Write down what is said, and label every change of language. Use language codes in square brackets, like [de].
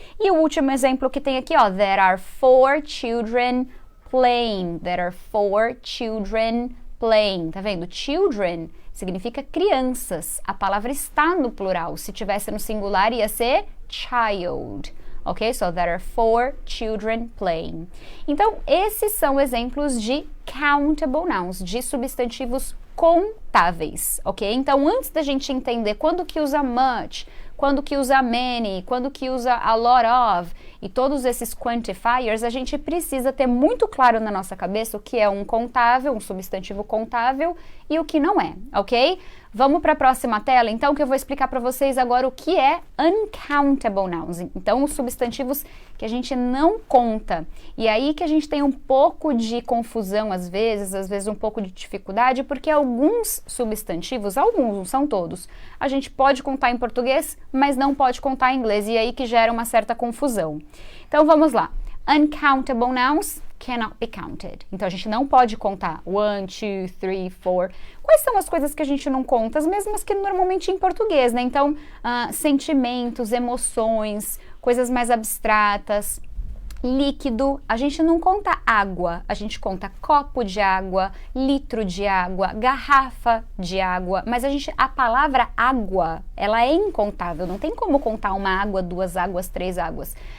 [pt] E o último exemplo que tem aqui, ó, [en] there are 4 children playing, there are 4 children playing, [pt] tá vendo? Children significa crianças, a palavra está no plural, se tivesse no singular ia ser child. Ok? [en] So there are 4 children playing. [pt] Então, esses são exemplos de countable nouns, de substantivos contáveis, ok? Então, antes da gente entender quando que usa much, quando que usa many, quando que usa a lot of, e todos esses quantifiers, a gente precisa ter muito claro na nossa cabeça o que é um contável, um substantivo contável, e o que não é, ok? Vamos para a próxima tela, então, que eu vou explicar para vocês agora o que é uncountable nouns. Então, os substantivos que a gente não conta. E aí que a gente tem um pouco de confusão às vezes um pouco de dificuldade, porque alguns substantivos, alguns, não são todos, a gente pode contar em português, mas não pode contar em inglês, e aí que gera uma certa confusão. Então, vamos lá. [en] Uncountable nouns cannot be counted. [pt] Então, a gente não pode contar 1, 2, 3, 4. Quais são as coisas que a gente não conta? As mesmas que normalmente em português, né? Então, sentimentos, emoções, coisas mais abstratas. Líquido, a gente não conta água, a gente conta copo de água, litro de água, garrafa de água, mas a palavra água, ela é incontável, não tem como contar uma água, 2 águas, 3 águas.